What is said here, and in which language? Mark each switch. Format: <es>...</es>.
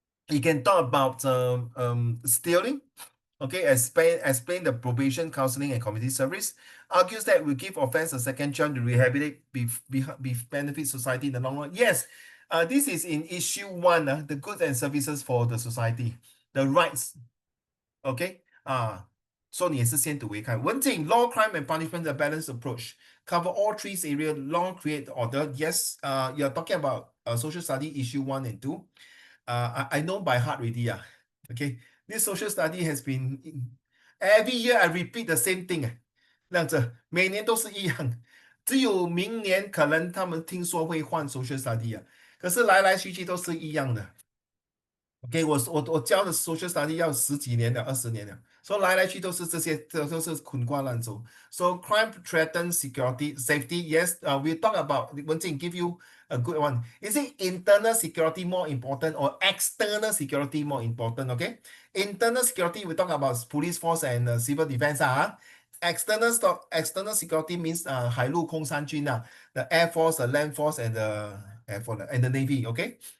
<en>You can talk about stealing. Okay, explain the probation, counseling, and community service. Argues that we give offense a second chance to rehabilitate, benefit society in the long run. Yes, this is in issue 1, the goods and services for the society, the rights.</en> <zh>Okay, 说你也是先睹为快。</zh> <en>文静 law, crime and punishment, a balanced approach. Cover all 3 areas. Law, create order. Yes, you're talking about social study issue 1 and 2. I know by heart already. Okay, this social study has been every year I repeat the same thing.</en> <zh>这样子，每年都是一样，只有明年可能他们听说会换 social study 可是来来去去都是一样的。 OK，我教的 social study 要10几年了，20年了，所以来来去都是这些，都是滚瓜烂熟。</zh> <en>So crime threatens security, safety. Yes, we talk about. 文静 give you a good one. Is it internal security more important or external security more important? Okay, internal security we talk about police force and civil defense external security means</en> <zh>海陆空三军</zh> <en>the air force, the land force, and the air force and the navy. Okay.</en>